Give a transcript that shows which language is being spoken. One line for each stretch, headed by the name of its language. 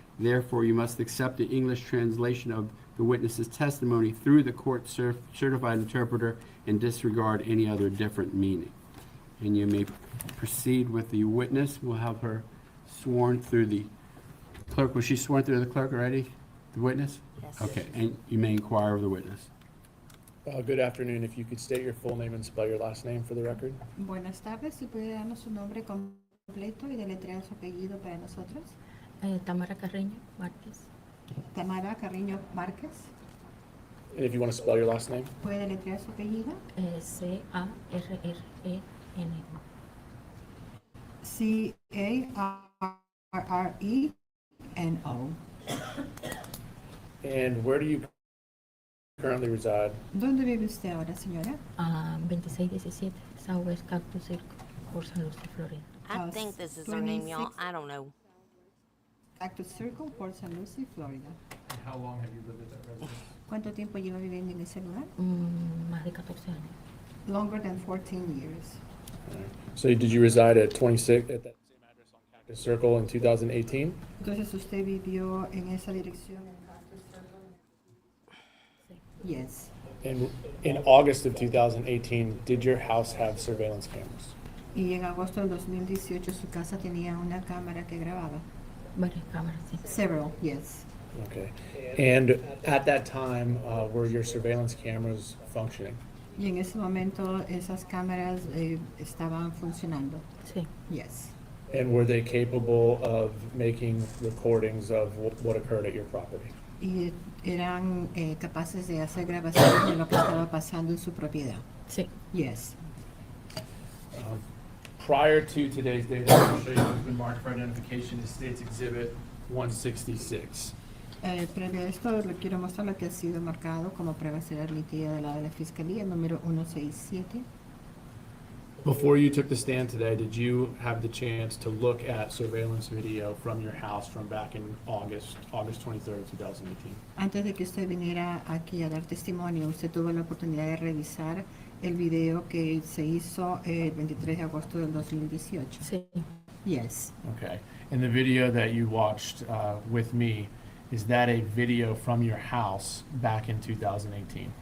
English: Therefore, you must accept the English translation of the witness's testimony through the court-certified interpreter and disregard any other different meaning. And you may proceed with the witness. We'll have her sworn through the clerk. Was she sworn through the clerk already, the witness? Yes. Okay, and you may inquire of the witness. Good afternoon. If you could state your full name and spell your last name for the record.
Spanish: Buenas tardes, si puede darnos su nombre completo y deletrear su apellido para nosotros. Tamara Carreño Márquez. Tamara Carriño Márquez.
English: And if you want to spell your last name.
Spanish: ¿Puede deletrear su apellido?
English: C-A-R-R-E-N. C-A-R-R-E-N-O. And where do you currently reside?
Spanish: ¿Dónde vive usted ahora, señora?
English: 2617 Southwest Cactus Circle, Port St. Lucie, Florida. I think this is her name, y'all. 26. I don't know. Cactus Circle, Port St. Lucie, Florida. And how long have you lived at that residence?
Spanish: ¿Cuánto tiempo lleva viviendo en ese lugar? Más de 14 años.
English: Longer than 14 years. So did you reside at 26 at that same address on Cactus Circle in 2018?
Spanish: Entonces, ¿usted vivió en esa dirección en Cactus Circle?
English: Yes. And in August of 2018, did your house have surveillance cameras?
Spanish: Y en agosto del 2018 su casa tenía una cámara que grababa. Varias cámaras, sí.
English: Several, yes. Okay. And at that time, were your surveillance cameras functioning?
Spanish: Y en ese momento esas cámaras estaban funcionando. Sí.
English: Yes. And were they capable of making recordings of what occurred at your property?
Spanish: Y eran capaces de hacer grabaciones de lo que estaba pasando en su propiedad. Sí.
English: Yes. Prior to today's date, I'm going to show you what's been marked for identification as State's Exhibit 166.
Spanish: Previo a esto, le quiero mostrar lo que ha sido marcado como prueba ser admitida del lado de la Fiscalía, número 167.
English: Before you took the stand today, did you have the chance to look at surveillance video from your house from back in August 23rd, 2018?
Spanish: Antes de que usted viniera aquí a dar testimonio, usted tuvo la oportunidad de revisar el video que se hizo el 23 de agosto del 2018. Sí.
English: Yes. Okay. And the video that you watched with me, is that a video from your house back in 2018?